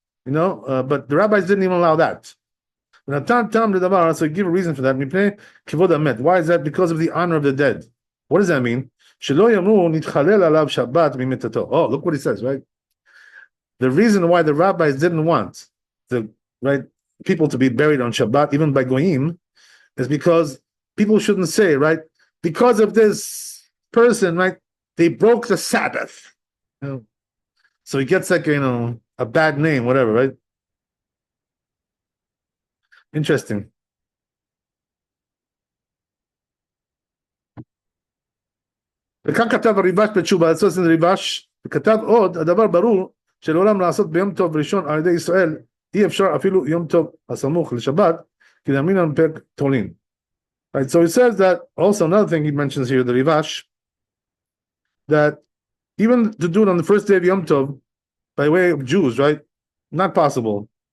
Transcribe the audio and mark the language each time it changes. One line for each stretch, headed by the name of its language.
English: But the rabbis didn't even allow that. So give a reason for that. Why is that? Because of the honor of the dead. What does that mean?
Hebrew: שלא יאמרו נתחלל עליו שבת ממיתתו.
English: Oh, look what he says, right? The reason why the rabbis didn't want the right people to be buried on Shabbat, even by goyim, is because people shouldn't say, right? Because of this person, right? They broke the Sabbath. You know? So he gets like, a bad name, whatever, right? Interesting.
Hebrew: וכאן כתב הריבש בתשובה, זה עושה ריבש, וכתב עוד, הדבר ברור, שלעולם לעשות ביום טוב ראשון על ידי ישראל, אי אפשר אפילו יום טוב הסמוך לשבת, כי להאמין על פרק תולין.
English: Right, so he says that, also another thing he mentions here, the Rivash, that even to do it on the first day of Yom Tov, by way of Jews, right? Not possible.